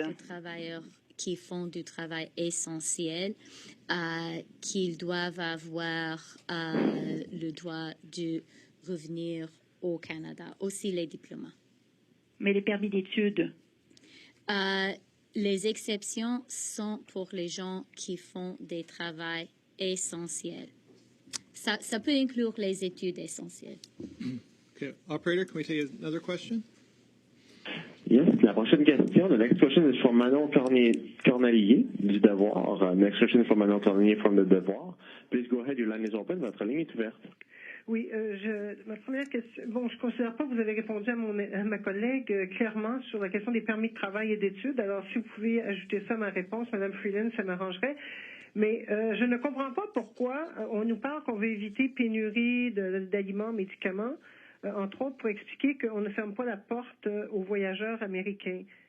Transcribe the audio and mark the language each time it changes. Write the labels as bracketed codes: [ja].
[fr] autres travailleurs qui font du travail essentiel, qu'ils doivent avoir le droit de revenir au Canada, aussi les diplomates. Mais les permis d'études? Les exceptions sont pour les gens qui font des travails essentiels. Ça peut inclure les études essentielles. [en] Okay, operator, can we take another question? Yes, [fr] la prochaine question. [en] The next question is from Manon Cornelier du Devoir. Next question is from Manon Cornelier from the Devoir. Please go ahead, your line is open. [fr] Votre ligne est ouverte. Oui, ma première question, bon, je ne considère pas que vous avez répondu à ma collègue clairement sur la question des permis de travail et d'études. Alors, si vous pouvez ajouter ça à ma réponse, Mme Freeland, ça m'arrangerait. Mais je ne comprends pas pourquoi on nous parle qu'on veut éviter pénurie d'aliments, médicaments, entre autres pour expliquer qu'on ne ferme pas la porte aux voyageurs américains.